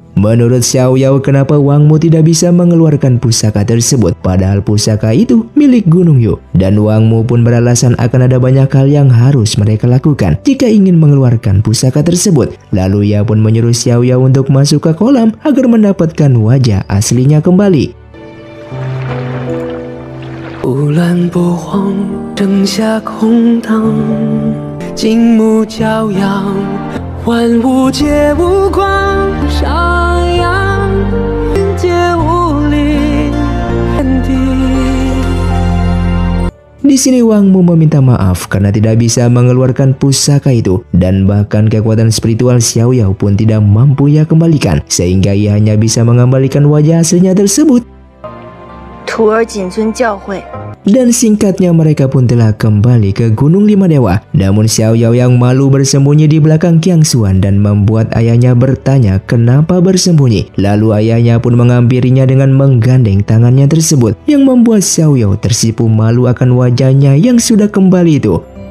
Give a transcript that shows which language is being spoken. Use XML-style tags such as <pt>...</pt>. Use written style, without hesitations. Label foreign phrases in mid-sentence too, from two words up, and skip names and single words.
<id>Menurut Xiao Yao, kenapa Wang Mu tidak bisa mengeluarkan pusaka tersebut padahal pusaka itu milik Gunung Yu? Dan Wang Mu pun beralasan akan ada banyak hal yang harus mereka lakukan jika ingin mengeluarkan pusaka tersebut. Lalu ia pun menyuruh Xiao Yao untuk masuk ke kolam agar mendapatkan wajah aslinya kembali.</id> <zh>不乱不慌，灯下空荡，静穆骄阳，万物皆无光，上扬皆无力，天地。</zh> <id>Di sini Wang Mu meminta maaf karena tidak bisa mengeluarkan pusaka itu dan bahkan kekuatan spiritual Xiao Yao pun tidak mampu ia kembalikan sehingga ia hanya bisa mengembalikan wajah aslinya tersebut.</id> <zh>徒儿谨遵教诲。</zh> <id>Dan singkatnya mereka pun telah kembali ke Gunung Lima Dewa. Namun Xiao Yao yang malu bersembunyi di belakang Qiang Xuan dan membuat ayahnya bertanya kenapa bersembunyi. Lalu ayahnya pun menghampirinya dengan menggandeng tangannya tersebut yang membuat Xiao Yao tersipu malu akan wajahnya yang sudah kembali itu.</id>